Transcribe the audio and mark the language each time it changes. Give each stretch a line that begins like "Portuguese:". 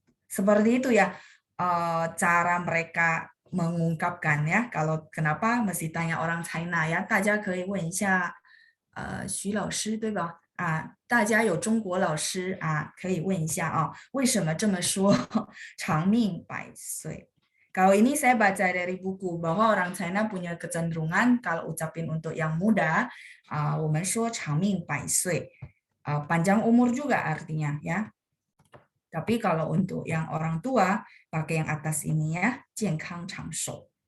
Indonesian: Seperti itu ya cara mereka mengungkapkan ya. Kalau kenapa mesti tanya orang China ya.
Chinese: 大家可以问一下徐老师对吧？大家有中国老师可以问一下为什么这么说长命百岁？
Indonesian: Kalau ini saya baca dari buku bahwa orang China punya kecenderungan kalau ucapin untuk yang muda,
Chinese: 我们说长命百岁,
Indonesian: panjang umur juga artinya ya. Tapi kalau untuk yang orang tua pakai yang atas ini ya, 健康长寿.